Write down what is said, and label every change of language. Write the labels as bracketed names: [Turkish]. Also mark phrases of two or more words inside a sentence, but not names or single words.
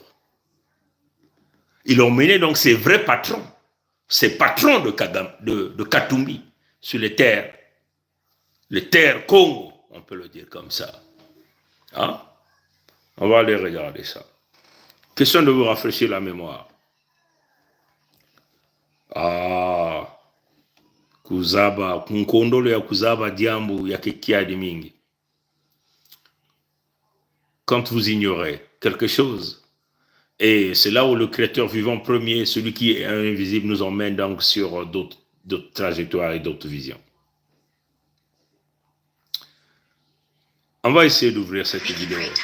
[French] Ils ont mené donc ses vrais patrons, ses patrons de Katumbi sur les terres Congo, on peut le dire comme ça. Hein? On va aller regarder ça. Question de vous rafraîchir la mémoire. [Kongo] Ah, kuzaba, kunkondolo ya kuzaba diambu ya kikiadi mingi. [French] Quand vous ignorez quelque chose, et c'est là où le créateur vivant premier, celui qui est invisible, nous emmène donc sur d'autres trajectoires et d'autres visions. On va essayer d'ouvrir cette vidéo.